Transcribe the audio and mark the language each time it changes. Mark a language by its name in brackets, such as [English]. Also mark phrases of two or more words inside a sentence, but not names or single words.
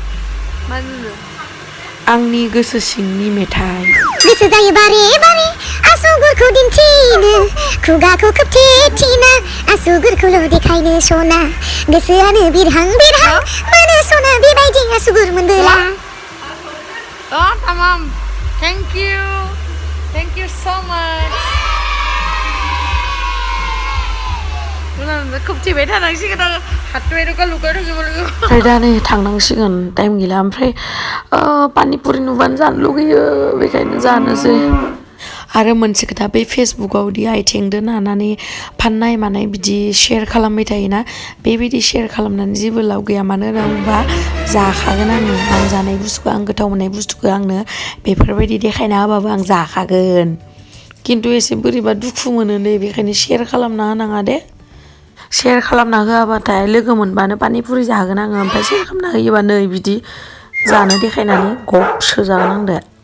[Bodo] आंनि गोसो सिंनि मेथाइ गोसो जायो बारे बारे आसुगुरखौ दिन्थिनो खुगाखौ खोबथेथिनो आसुगुरखौल' देखायनो सना गोसोआनो बिरहां मानो सना बेबायदि आसुगुर मोनबोला tamam [English] thank you so much [Bodo] खोबथेबाय थानांसिगोन आङो हाथुआय ओमफ्राय दा नै थांनांसिगोन टाइम गैला ओमफ्राय पानिपुरि नुबानो जानो लुगैयो बेखायनो जानोसै आरो मोनसे खोथा बे फेसबुकआवदि आइथिंजों नानानै फाननाय मानाय बिदि शेयार खालामबाय थायोना बेबायदि शेयार खालामनानै जेबो लाब गैया मानो होनना बुङोबा जाखागोन आं जानाय बुस्थुखौ आं गोथाव मोननाय बुस्थुखौ आंनो बेफोरबायदि देखायना होबाबो आं जाखागोन खिन्थु एसे बोरैबा दुखु मोनो दे बेखायनो शेयार खालामना होनाङा दे शेयार खालामना होआबाथाय लोगो मोनबानो पानिपुरि जाहोगोन आङो ओमफ्राय शेयार खालामना होयोबा नै बिदि जानो देखायनानै गब सोजागोन आंदो